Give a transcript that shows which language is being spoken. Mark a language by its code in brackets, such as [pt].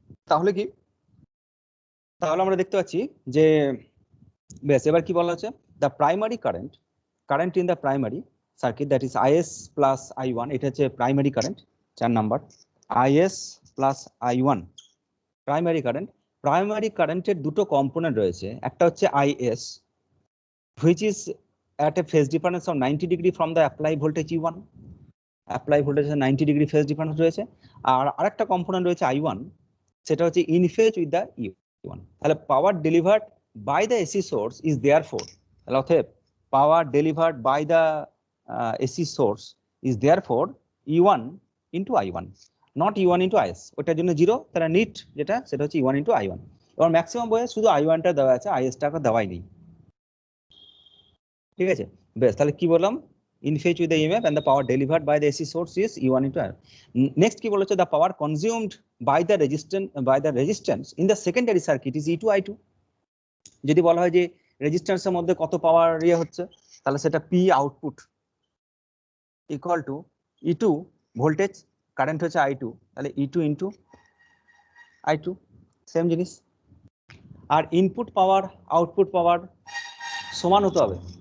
[bn] তাহলে কি, তাহলে আমরা দেখতে পাচ্ছি যে বেশ, এবার কি বলা হচ্ছে, [en] The primary current current in the primary circuit that is IS plus I1, এটা হচ্ছে primary current 4 number, IS plus I1 primary current. [bn] Primary কারেন্টের দুটো কম্পোনেন্ট রয়েছে, একটা হচ্ছে [en] IS which is at a phase difference of 90 degree from the apply voltage E1, apply voltage 90 degree phase difference রয়েছে। [bn] আর আরেকটা component রয়েছে I1, সেটা হচ্ছে [en] in phase with the E1। তাহলে power delivered by the AC source is therefore, [bn] তাহলে অতএব [en] Power delivered by the AC source is therefore E1 into I1, not E1 into IS। [bn] ওটার জন্য 0, তাহলে নিট যেটা সেটা হচ্ছে E1 into I1। এবার ম্যাক্সিমাম বইয়ে শুধু I1টা দেওয়া আছে, IS টাকে দেওয়াই নেই, ঠিক আছে? বেশ, তাহলে কি বললাম, [en] in phase with the EMF and the power delivered by the AC source is E1 into I1। [bn] Next কি বলেছে, [en] the power consumed by the resistance in the secondary circuit is E2 I2। [bn] যদি বলা হয় যে রেজিস্ট্যান্সের মধ্যে কত পাওয়ার ইয়ে হচ্ছে, তাহলে সেটা P output equal to E2 voltage, current হচ্ছে I2, তাহলে E2 into I2 সেম জিনিস। আর ইনপুট পাওয়ার আউটপুট পাওয়ার সমান হতে হবে।